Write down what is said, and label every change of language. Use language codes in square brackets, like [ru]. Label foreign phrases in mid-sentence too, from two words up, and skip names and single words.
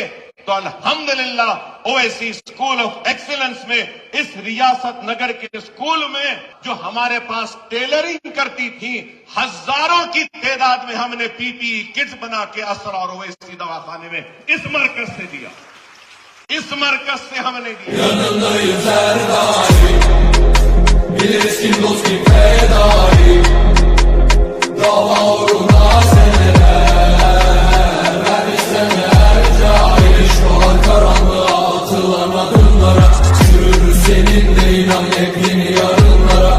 [hi] तो अल्हम्दुलिल्लाह ओवैसी स्कूल ऑफ एक्सीलेंस में, इस रियासत नगर के स्कूल में जो हमारे पास टेलरिंग करती थी, हजारों की तादाद में हमने [en] PPE kits [hi] बना के असर और ओवैसी दवाखाने में इस मरकज से दिया, इस मरकज से हमने दिया। [tr] Yanındayız her daim, biliriz kim dost kim fedai, dava uğruna seneler, vermiş seneler cahil. Şu an karanlığa atılan adımlara, sürürüz seninle inan yepyeni yarınlara.